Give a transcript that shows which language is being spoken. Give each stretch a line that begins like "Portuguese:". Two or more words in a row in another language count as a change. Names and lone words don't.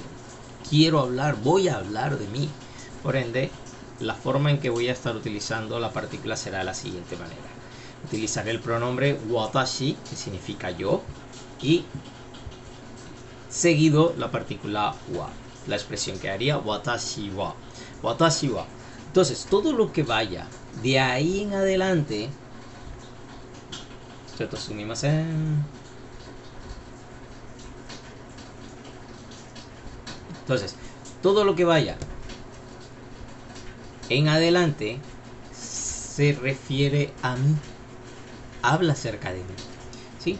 Spanish: Voy a hablar de mí. Por ende, la forma en que voy a estar utilizando la partícula será de la siguiente manera. Utilizaré el pronombre watashi, que significa yo, y seguido la partícula wa. La expresión que haría
Japanese: 私は. 私は.
Spanish: Entonces, todo lo que vaya de ahí en adelante, entonces, todo lo que vaya en adelante se refiere a mí, habla acerca de mí, ¿sí?